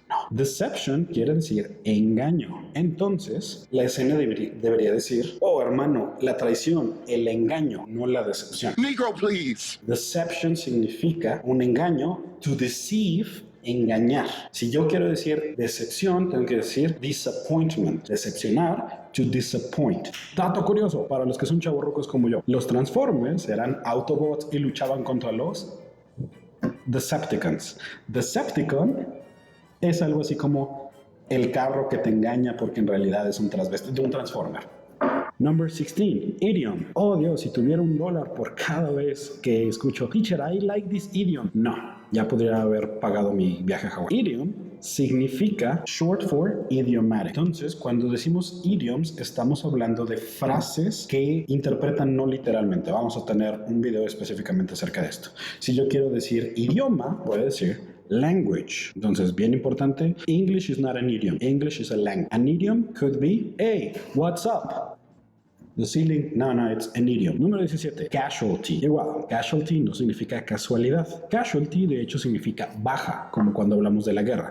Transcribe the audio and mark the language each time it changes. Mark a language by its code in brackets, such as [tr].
[es] Deception quiere decir engaño. Entonces, la escena debería decir, hermano, la traición, el engaño, no la decepción. [en] Negro, please. [es] Deception significa un engaño, [en] to deceive, [es] engañar. Si yo quiero decir decepción, tengo que decir disappointment. Decepcionar, [en] to disappoint. [es] Dato curioso, para los que son chavorrucos como yo, los Transformers eran Autobots y luchaban contra los Decepticons. Decepticon es algo así como el carro que te engaña porque en realidad es un transvesti de un Transformer. [en] Number 16, idiom. [es] Oh Dios, si tuviera $1 por cada vez que escucho [en] Teacher, I like this idiom. [es] No, ya podría haber pagado mi viaje a Hawái. Idiom significa [en] short for idiomatic. [es] Entonces, cuando decimos idioms, estamos hablando de frases que interpretan no literalmente. Vamos a tener un video específicamente acerca de esto. Si yo quiero decir idioma, voy a decir [en] language. [es] Entonces, bien importante, [en] English is not an idiom. English is a language. An idiom could be, hey, what's up? The ceiling, no, it's an idiom. [es] Número 17, casualty. Igual, casualty no significa casualidad. Casualty, de hecho, significa baja, como cuando hablamos de la guerra.